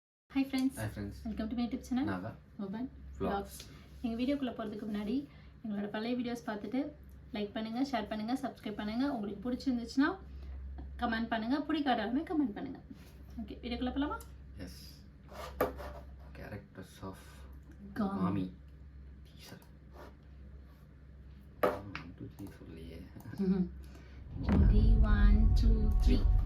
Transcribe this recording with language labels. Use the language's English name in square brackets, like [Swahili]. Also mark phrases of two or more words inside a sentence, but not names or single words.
[English] Hi friends. Welcome to my YouTube channel. Urban Vlogs. [Tamil] எங்கள் வீடியோக்குள்ளே போகிறதுக்கு முன்னாடி எங்களோட பழைய வீடியோஸ் பார்த்துட்டு லைக் பண்ணுங்கள், ஷேர் பண்ணுங்கள், சப்ஸ்கிரைப் பண்ணுங்கள். உங்களுக்கு பிடிச்சிருந்துச்சுன்னா கமெண்ட் பண்ணுங்கள், பிடிக்காதாலுமே கமெண்ட் பண்ணுங்கள். ஓகே, வீடியோக்குள்ளே போகலாமா? எஸ். கேரக்டர்ஸ் ஆஃப் மாமி டீசர் 1 2 3 சொல்லியே. 1 2 3.